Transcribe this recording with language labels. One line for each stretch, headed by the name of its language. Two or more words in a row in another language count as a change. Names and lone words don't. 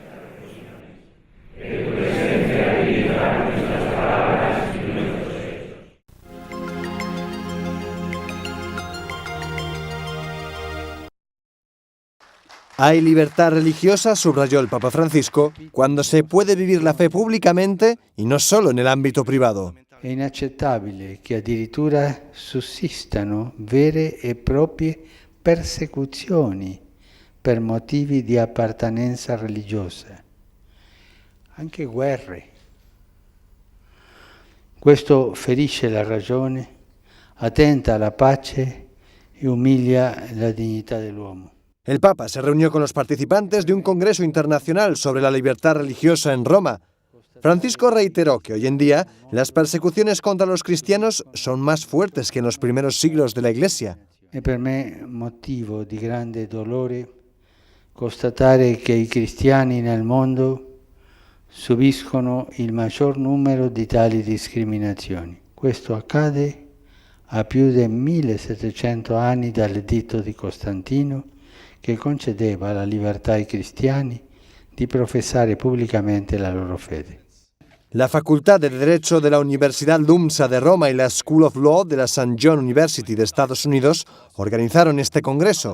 Spanish: Hay libertad religiosa, subrayó el Papa Francisco, cuando se puede vivir la fe públicamente y no solo en el ámbito privado.
Italian: È inaccettabile che addirittura sussistano vere e proprie persecuzioni per motivi di appartenenza religiosa, anche guerre. Questo ferisce la ragione, attenta alla pace
Spanish: y humilla
Italian: la dignità dell'uomo.
Spanish: El Papa se reunió con los participantes de un congreso internacional sobre la libertad religiosa en Roma. Francisco reiteró que hoy en día las persecuciones contra los cristianos son más fuertes que en los primeros siglos de la Iglesia.
Italian: È per me motivo di grande dolore constatare che i cristiani nel mondo subiscono il maggior numero di tali discriminazioni. Questo accade a più di 1700 anni dall'editto di Costantino, che concedeva la libertà ai cristiani di professare pubblicamente la loro fede.
Spanish: La Facultad de Derecho de la Universidad LUMSA de Roma y la School of Law de la St. John University de Estados Unidos organizaron este congreso.